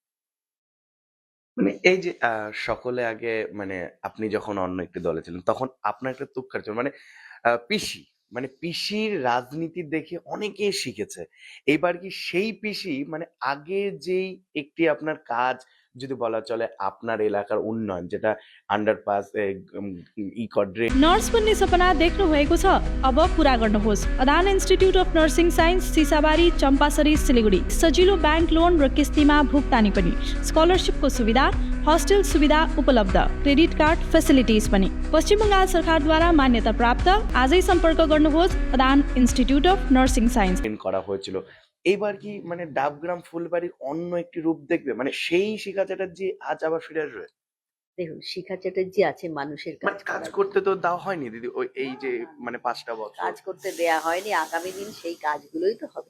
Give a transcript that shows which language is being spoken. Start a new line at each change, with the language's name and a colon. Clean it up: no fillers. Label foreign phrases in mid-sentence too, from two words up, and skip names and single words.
Bangla: মানে এই যে সকলে আগে মানে আপনি যখন অন্য একটি দলে ছিলেন তখন আপনার একটা তুচ্ছার ছিল মানে পিসি মানে পিসির রাজনীতি দেখে অনেকেই শিখেছে। এবার কি সেই পিসি মানে আগে যেই একটি আপনার কাজ যদি বলা চলে আপনার এলাকার উন্নয়ন যেটা আন্ডারপাস ড্রেন
Nepali: नर्स बन्ने सपना देख्नु भएको छ? अब पुरा गर्नुहोस्। अदान इन्स्टिट्युट अफ नर्सिङ साइन्स, सिसाबारी, चम्पासरी, सिलिगुडी। सजिलो
English: bank loan
Nepali: र किस्तीमा भुक्तानी पनि। स्कलरसिपको सुविधा, हस्टेल सुविधा उपलब्ध,
English: credit card facilities
Nepali: पनि। पश्चिम बङ्गाल सरकारद्वारा मान्यता प्राप्त। आजै सम्पर्क गर्नुहोस् अदान इन्स्टिट्युट अफ नर्सिङ साइन्स।
Bangla: করা হয়েছিল। এইবার কি মানে ডাবগ্রাম ফুলবাড়ির অন্য একটি রূপ দেখবে? মানে সেই শিখা চ্যাটার্জি আজ আবার ফিরে আসবে? দেখুন, শিখা চ্যাটার্জি আছে মানুষের মানে কাজ কাজ করার করতে জন্য। তো দেওয়া হয়নি দিদি ওই এই যে মানে ৫ টা বছর। কাজ করতে দেয়া হয়নি। আগামী দিন সেই কাজগুলোই তো হবে।